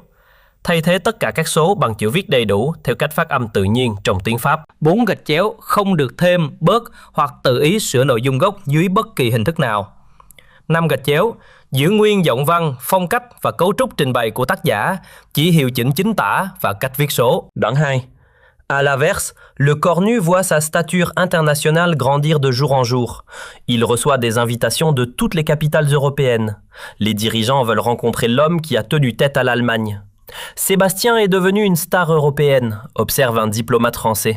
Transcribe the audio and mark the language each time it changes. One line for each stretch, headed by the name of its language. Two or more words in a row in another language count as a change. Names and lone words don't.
Vietnamese: Thay thế tất cả các số bằng chữ viết đầy đủ theo cách phát âm tự nhiên trong tiếng Pháp. 4. Gạch chéo không được thêm, bớt hoặc tự ý sửa nội dung gốc dưới bất kỳ hình thức nào. 5. Gạch chéo. Giữ nguyên giọng văn, phong cách và cấu trúc trình bày của tác giả, chỉ hiệu chỉnh chính tả và cách viết số. Đoạn 2.
French: À l'inverse, le Cornu voit sa stature internationale grandir de jour en jour. Il reçoit des invitations de toutes les capitales européennes. Les dirigeants veulent rencontrer l'homme qui a tenu tête à l'Allemagne. Sébastien est devenu une star européenne, observe un diplomate français.